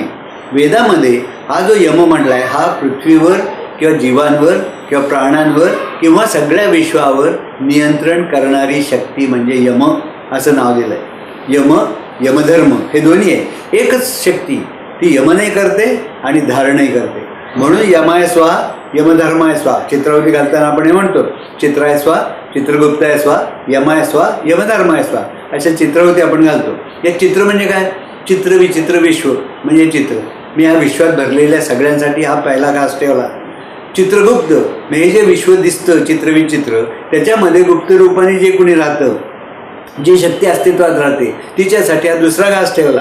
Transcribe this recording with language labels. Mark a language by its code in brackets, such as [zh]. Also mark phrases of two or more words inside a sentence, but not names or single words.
[mr] वेदामध्ये हा जो यम म्हटला आहे, हा पृथ्वीवर किंवा जीवांवर किंवा प्राणांवर किंवा सगळ्या विश्वावर नियंत्रण करणारी शक्ती म्हणजे यम असं नाव दिलं आहे. यम, यमधर्म हे दोन्ही आहे. एकच शक्ती, ती यमनही करते आणि धारणही करते. [sa] म्हणून यमाय स्वाहा, यमधर्माय स्वाहा. [mr] चित्रावली घालताना आपण हे म्हणतो, [sa] चित्राय स्वाहा, चित्रगुप्ताय स्वाहा, यमाय स्वाहा, यमधर्माय स्वाहा, [mr] अशा चित्रावती आपण घालतो. या चित्र म्हणजे काय? चित्र विचित्र विश्व म्हणजे चित्र. मी ह्या विश्वात भरलेल्या सगळ्यांसाठी हा पहिला घास ठेवला. चित्रगुप्त म्हणजे हे जे विश्व दिसतं चित्रविचित्र, त्याच्यामध्ये गुप्त रूपाने जे कोणी राहतं, जी शक्ती अस्तित्वात राहते, तिच्यासाठी हा दुसरा घास ठेवला.